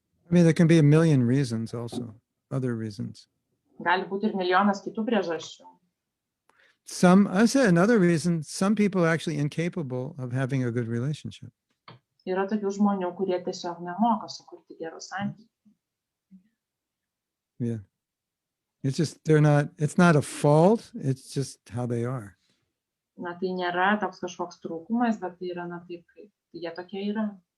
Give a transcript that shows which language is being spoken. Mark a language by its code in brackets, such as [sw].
[en] I mean, there can be a million reasons also, other reasons. [lt] Gali būti ir milijonas kitų priežasčių. [en] I said another reason, some people are actually incapable of having a good relationship. [lt] Yra tokių žmonių, kurie tiesiog nemoka sukurti gerų santykių. [en] Yeah. It's just, it's not a fault, it's just how they are. [lt] Na, tai nėra toks kažkoks trūkumas, bet tai yra, taip, kaip jie tokie yra.